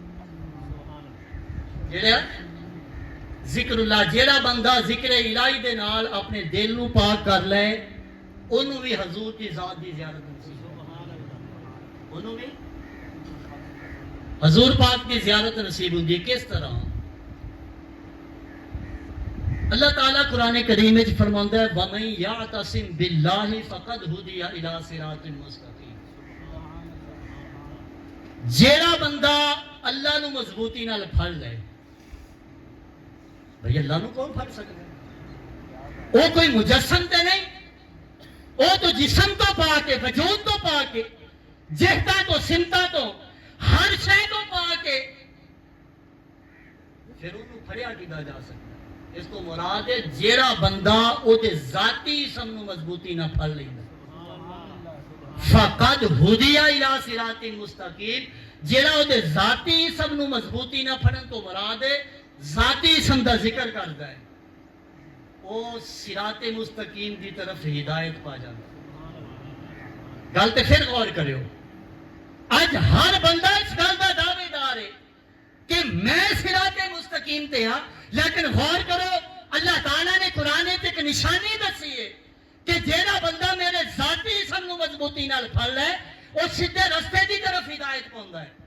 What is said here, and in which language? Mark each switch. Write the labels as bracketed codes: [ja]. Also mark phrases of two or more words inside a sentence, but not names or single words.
[pa] جڑا ذکر اللہ, جڑا بندہ ذکر الہی دے نال اپنے دل نو پاک کر لے, انہوں بھی حضور کی ذات دی زیارت نصیب ہوندی. انہوں بھی حضور پاک کی زیارت نصیب ہوندی. [ur] کس طرح؟ اللہ تعالیٰ قرآن کریم میں فرماتا ہے [ar] وَمَن يَعْتَصِمْ بِاللَّهِ فَقَدْ هُدِيَ إِلَىٰ صِرَاطٍ مُسْتَقِيمٍ. [pa] جیڑا بندہ اللہ نو مضبوطی نال پھڑ لے, بھئی اللہ نو کون پھڑ سکتا ہے؟ وہ کوئی مجسم تے نہیں, وہ تو جسم تو پاک ہے, وجود تو پاک ہے, جہتا تو سمتا تو ہر شے تو پاک ہے. پھر انہوں پھڑیا کیدا جا سکتا. اس کو مراد ہے جیڑا بندہ او دے ذاتی اسم نو مضبوطی نہ پھڑ لیندا. [ar] فقد ہدیا الی صراط مستقیم, [pa] جیڑا او دے ذاتی اسم نو مضبوطی نہ پھڑن تو مراد ہے ذاتی اسم دا ذکر کردا ہے, او صراط مستقیم دی طرف ہدایت پا جاندا. گل تے پھر غور کریو, اج ہر بندہ اس گل دا دعوے دار ہے کہ میں صراط مستقیم تے ہاں, لیکن غور کرو اللہ تعالیٰ نے قرآن تے ایک نشانی دسی ہے کہ جیڑا بندہ میرے ذاتی اسم نو مضبوطی نال پھڑ لے وہ سیدھے رستے دی طرف ہدایت پوندا ہے.